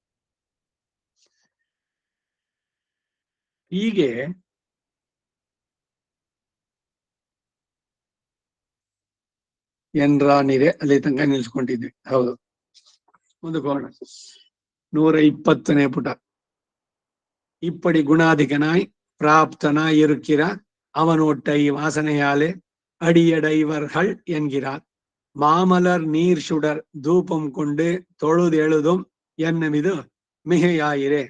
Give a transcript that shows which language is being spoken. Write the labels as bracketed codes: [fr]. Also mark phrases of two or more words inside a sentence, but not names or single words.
[kn] ಹೀಗೆ ಎನ್ರಾನಿದೆ ಅಲ್ಲಿ ತನಕ ನಿಲ್ಸ್ಕೊಂಡಿದ್ವಿ. ಹೌದು, ಮುಂದಕ್ಕೆ 120ನೇ ಪುಟ. [ta] இப்படி குணாதிகனாய் பிராப்தனாய் இருக்கிற அவனோட்டை வாசனையாலே அடியடைவர்கள் என்கிறார். மாமலர் நீர் சுடர் தூபம் கொண்டு தொழுதெழுதும் என்னுமிது மிகையாயிரே.